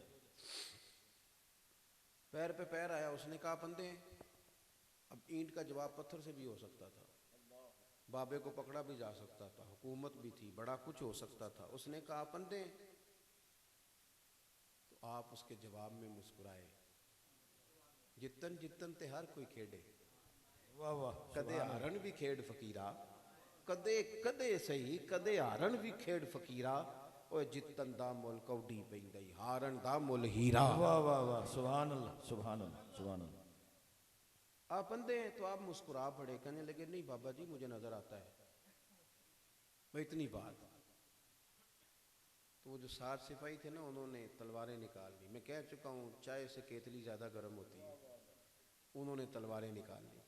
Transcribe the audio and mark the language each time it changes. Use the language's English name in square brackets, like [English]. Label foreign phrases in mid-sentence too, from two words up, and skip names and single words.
[Urdu] پیر پہ پیر آیا، اس نے کہا بندے ہیں۔ اب اینٹ کا جواب پتھر سے بھی ہو سکتا تھا، بابے کو پکڑا بھی جا سکتا تھا، حکومت بھی تھی، بڑا کچھ ہو سکتا تھا۔ اس نے کہا بندے ہیں، تو آپ اس کے جواب میں مسکرائے، [Punjabi] جتن جتن تے ہر کوئی کھیڑے، واہ واہ، کدے ہارن بھی کھیڑ فقیرا، کدے کدے سہی کدے ہارن بھی کھیڑ فقیرا، اوے جتن دا مول کوڈی پیندی ہارن دا مول ہیرا۔ [Urdu] واہ واہ واہ، [Arabic] سبحان اللہ سبحان اللہ سبحان اللہ۔ [Urdu] آپ بندے ہیں تو آپ مسکرا پڑے، کہنے لگے نہیں بابا جی مجھے نظر آتا ہے، میں اتنی بات۔ تو وہ جو 60 سپاہی تھے نا، انہوں نے تلواریں نکال لی، میں کہہ چکا ہوں چائے سے کیتلی زیادہ گرم ہوتی ہے، انہوں نے تلواریں نکال لی۔